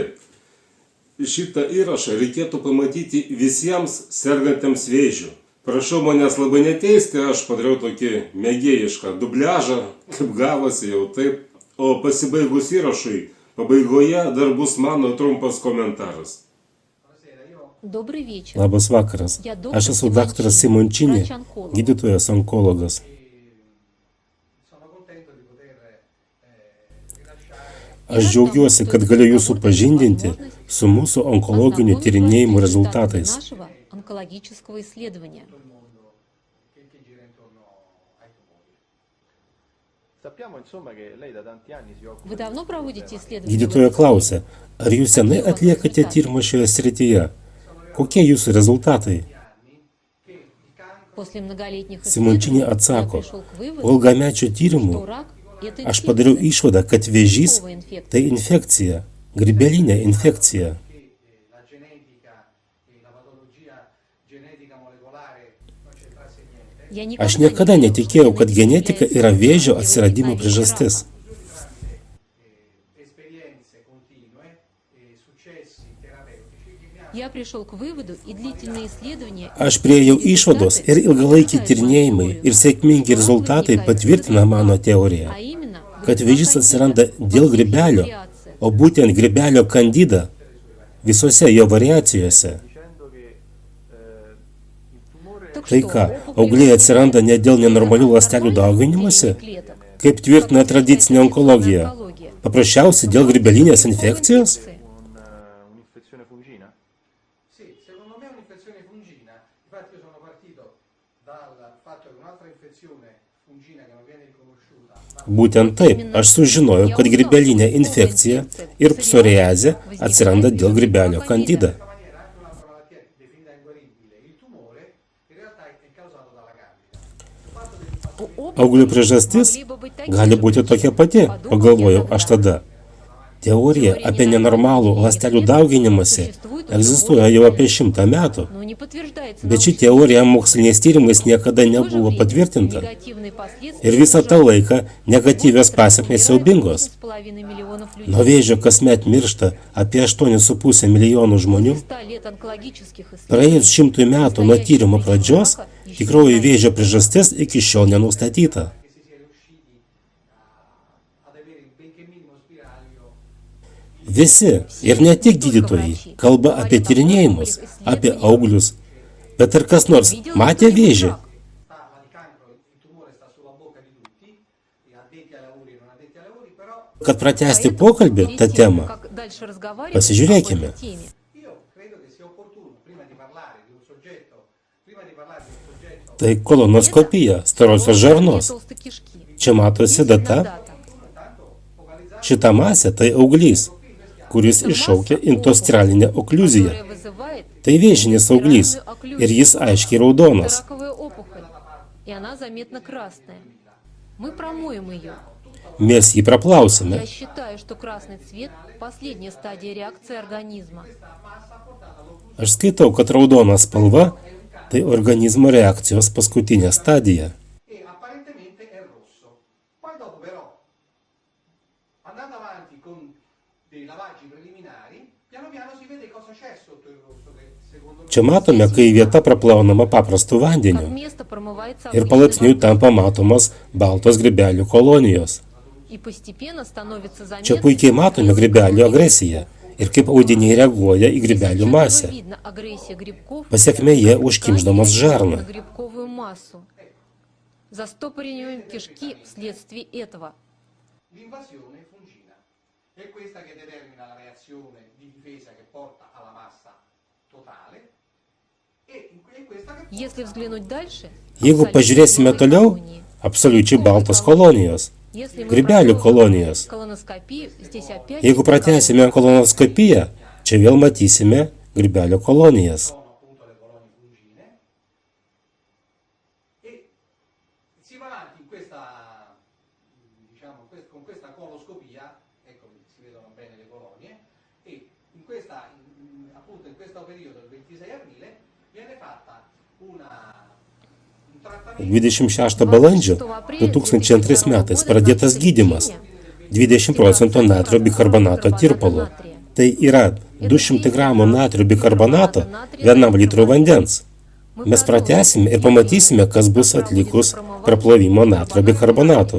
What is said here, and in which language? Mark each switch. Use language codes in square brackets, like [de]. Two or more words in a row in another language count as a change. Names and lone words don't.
[lt] Šitą įrašą reikėtų pamatyti visiems sergantiems vėžiu. Prašau manęs labai neteisti, aš padariau tokį mėgėjišką dubliažą, kaip gavosi jau taip. O pasibaigus įrašui, pabaigoje dar bus mano trumpas komentaras. [ru] Добрый вечер. [lt] Labas vakaras. Aš esu daktaras Simončinė, gydytojas onkologas. Aš džiaugiuosi, kad galiu jūs supažindinti su mūsų onkologinių tyrinėjimų rezultatais. [ru] Нашего онкологического исследования. Вы давно проводите исследования? [lt] Gydytoja klausia, ar jūs senai atliekate tyrimą šioje srityje? Kokie jūsų rezultatai? [ru] После многолетних Simončinė исследований я [lt] atsako, [ru] пришел к выводу, [lt] po ilgamečių tyrimų [ru] что рак – это [lt] aš padariau [ru] инфекция. [lt] išvadą, kad vėžys tai infekcija, grybelinė infekcija. [ru] Я [lt] Aš [ru] никогда [lt] niekada [ru] не [lt] netikėjau, [ru] верил, [lt] kad [ru] что [lt] genetika [ru] является [lt] yra vėžio [ru] причиной [lt] atsiradimo [ru] возникновения [lt] priežastis. [ru] рака. Я пришел к выводу, и длительные исследования [lt] Aš priejau išvados ir ilgalaikiai tyrinėjimai ir sėkmingi rezultatai patvirtina mano teoriją, [ru] а именно [lt] kad vėžys atsiranda dėl grybelio, o būtent grybelio kandida visose jo variacijose. Tai ką, augliai atsiranda ne dėl nenormalių ląstelių dauginimosi, kaip tvirtina tradicinė onkologija, paprasčiausiai dėl grybelinės infekcijos? [it] Un'infezione fungina? Sì, secondo me è un'infezione fungina. Infatti io sono partito dal fatto che un'altra infezione fungina che non viene riconosciuta [lt] Būtent taip, aš sužinojau, kad grybelinė infekcija ir psoriazė atsiranda dėl grybelio kandida. [it] in questa maniera anche un'altra malattia definita inguaribile, il tumore, in realtà è causato dalla candida. [lt] Auglių priežastis gali būti tokia pati, pagalvojau aš tada. Teorija apie nenormalų ląstelių dauginimąsi egzistuoja jau apie 100 metų, [ru] но не подтверждается [lt] bet ši teorija moksliniais tyrimais niekada nebuvo patvirtinta. [ru] негативные последствия. [lt] Ir visą tą laiką negatyvios pasiekmės siaubingos. [ru] 6,5 миллионов людей. [lt] Nuo vėžio kasmet miršta apie 8,5 milijonų žmonių. [ru] 100 лет онкологических исследований. [lt] Praėjus 100 metų nuo tyrimo pradžios, tikroji vėžio priežastis iki šiol nenustatyta. [it] Che si sia riusciti ad avere il benché minimo spiraglio. [lt] Visi, ir ne tik gydytojai, kalba apie tyrinėjimus, apie auglius. Bet ar kas nors matė vėžį? [it] Sta di cancro, il tumore sta sulla bocca di tutti, gli addetti ai lavori e non addetti ai lavori, però [lt] Kad pratęsti pokalbį tą temą, [ru] Как дальше разговаривать [lt] Pasižiūrėkime. [ru] об этой теме. [it] io credo che sia opportuno, prima di parlare di un soggetto, [lt] tai kolonoskopija storosios žarnos. [ru] Толстой кишки. [lt] Čia matosi data. [ru] Дата. [lt] Šita masė tai auglys, kuris iššaukia intostralinę okliuziją. [ru] Которая вызывает [lt] Tai vėžinis auglys ir jis aiškiai raudonas. [ru] раковая опухоль. И она заметно красная. Мы промоем ее. [lt] Mes jį praplausime. [ru] Я считаю, что красный цвет – последняя стадия реакции организма. [lt] Aš skaitau, kad raudona spalva tai organizmo reakcijos paskutinė stadija. [it] e apparentemente è rosso. Poi dopo però, andando avanti con dei lavaggi preliminari, piano piano si vede cosa c'è sotto il rosso, che secondo me [lt] Čia matome, kai vieta praplaunama paprastu [ru] Как [lt] vandeniu [ru] место промывается [lt] ir [ru] обычной [lt] palaipsniui [ru] водой. [lt] tampa matomos baltos grybelių kolonijos. [ru] И постепенно становится [lt] Čia [ru] заметно, [lt] puikiai matome grybelių agresiją ir kaip audiniai reaguoja į grybelių masę. [ru] видно агрессия грибков [lt] Pasiekme jie užkimšdamos žarną. [ru] на грибковую массу. Застопориванием кишки вследствие этого. [it] l'invasione fungina. È questa che determina la reazione di difesa che porta alla massa totale e è questa che [ru] Если взглянуть дальше, [lt] Jeigu pažiūrėsime toliau, absoliučiai baltos kolonijos, [ru] если мы [lt] grybelių [ru] продолжим [lt] kolonijos. [ru] колоноскопию, здесь опять [lt] Jeigu pratęsime kolonoskopiją, čia vėl matysime grybelių kolonijas. [it] sono appunto le colonie fungine e si va avanti in questa, diciamo, con questa coloscopia, ecco si vedono bene le colonie, e in questa, appunto in questo periodo, il 26 aprile, viene fatta un trattamento [lt] 26 balandžio 2002 metais pradėtas gydimas 20 procentų natrio bikarbonato tirpalu. Tai yra 200 gramų natrio bikarbonato vienam litrui vandens. Mes pratęsime ir pamatysime, kas bus atlikus praplovimo natrio bikarbonatu.